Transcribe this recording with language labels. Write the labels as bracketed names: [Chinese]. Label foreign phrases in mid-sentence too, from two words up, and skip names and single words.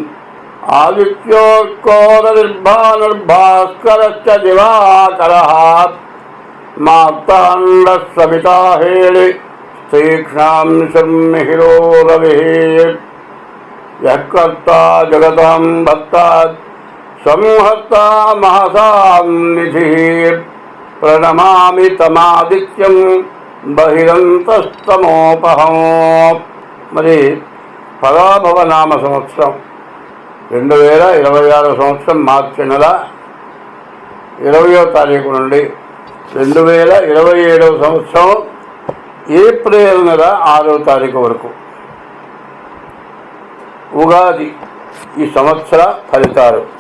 [Sanskrit] आदित्योर्कोरनिर्भानुर्भास्करश्च दिवाकरः मार्ताण्डः सविता हेळि तीक्ष्णां मिहिरो रविः यः कर्ता जगतां भक्ता संहर्ता महतां निधिः प्रणमामि तमादित्यं बहिरन्तस्तमोपहं। [Telugu] మరి పరాభవనామ సంవత్సరం 2026 సంవత్సరం మార్చి నెల 20వ తారీఖు నుండి 2027 సంవత్సరం ఏప్రిల్ నెల 6వ తారీఖు వరకు ఉగాది ఈ సంవత్సర ఫలితాలు.